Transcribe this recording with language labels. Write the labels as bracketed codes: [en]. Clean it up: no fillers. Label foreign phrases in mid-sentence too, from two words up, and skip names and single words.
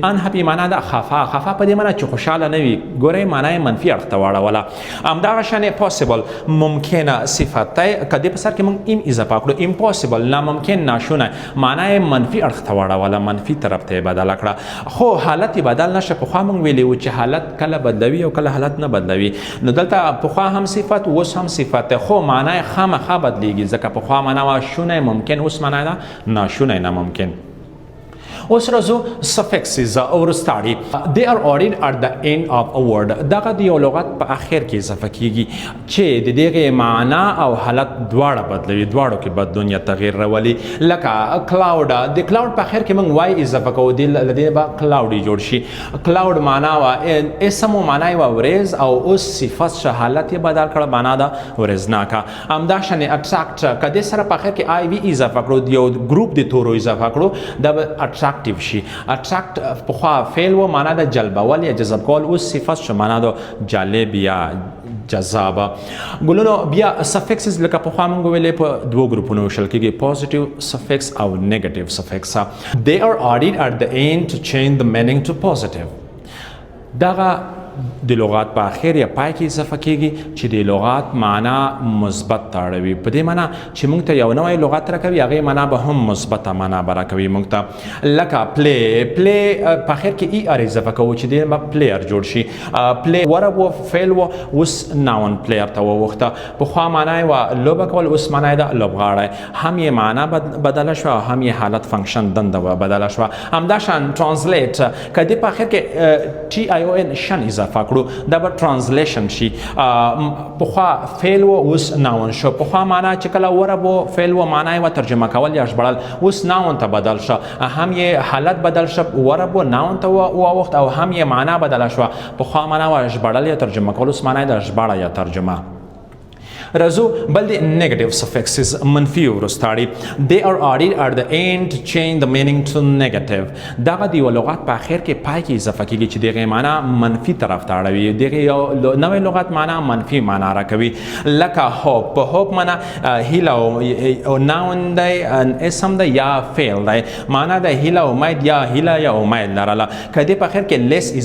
[ps] ان هاپي معنا ده خفا په دې معنا چې خوشحاله نه وي ګورئ معنا یې منفي اړخ ته واړوله همدغه شانې پاسبل ممکنه صفت دی که دې په سر کې موږ ام اضافه کړو امپاسبل ناممکن ناشونه معنا یې منفي اړخ ته واړوله منفي طرف ته یې بدله کړه خو حالت یې بدل نشه پخوا موږ ویلي وو چې حالت کله بدلوي او کله حالت نه بدلوي نو دلته پخوا هم صفت اوس هم صفت دی خو معنا یې خامخا بدلیږي ځکه پخوا معنا وه شونه ممکن اوس معنا ده ناشونه ناممکن اوس راځو سفکسز او وروستاړي [en] they are added at the end of a word [ps] دغه د یو لغت په اخر کې اضافه کېږي چې د دغې معنا او حالت دواړه بدلوي دواړو کې بدلون یا تغییر راولي لکه کلاود د کلاود په اخر کې موږ وای اضافه کوو د دې به کلاودي جوړ شي کلاود معنا وه اسم و معنا یې وه ورېز او اوس صفت شه حالت یې بدل کړه معنا ده ورېزناکه همداشانې اټراکټ که دې سره په اخر کې آی وي اضافه کړو یو ګروپ د تورو اضافه کړو دا به اټراکټ شي اټراکټ پخوا فعل و معنا د جلبول یا جذب کول اوس صفت شو معنا د جالب یا جذاب ګلونو بیا سفکسز لکه پخوا موږ ویلې په دوه ګروپونو ویشل کېږي [en] positive suffix [ps] او [en] negative suffix [ps] they [en] are added at the end to change the meaning to positive [ps] دغه د لغات په اخر یا پای کې اضافه کېږي چې د لغات معنا مثبت ته اړوي په دې معنا چې موږ ته یو نوی لغت راکوي هغې معنا به هم مثبته معنا به راکوي موږ ته لکه پلی په اخر کې ای ار اضافه کوو چې دې به پلیر جوړ شي پلی ورب و فعل و اوس ناون پلیر ته واوښته پخوا معنا یې وه لوبه کول اوس معنا یې ده لوبغاړی هم یې معنا بدله شوه او هم یې حالت فنکشن دنده بدله شوه همداشان ترانسلیټ که دې په اخر کې ټي آی او ان شن اضافه کړو دا به ترانسلیشن شي پخوا فعل و اوس ناون شو پخوا معنا چې کله ورب و فعل و معنا یې و ترجمه کول یا ژبړل اوس ناون ته بدل شه هم یې حالت بدل شه ورب و ناون ته واوښت او هم یې معنا بدله شوه پخوا معنا و ژبړل یا ترجمه کول اوس معنا یې د ژباړه یا ترجمه راځو بل د [en] negative suffixes [ps] منفي وروستاړي [en] they are added at the end to change the meaning to negative [ps] دغه د یوه لغت په اخر کې پای کې اضافه کېږي چې دغې معنا منفي طرف ته اړوي دغې یو نوی لغت معنا منفي معنا راکوي لکه هوپ په هوپ معنا هیله او ناون دی اسم دی یا فعل دی معنا د هیله امید یا هیله یا امید لرله که دې په اخر کې لیس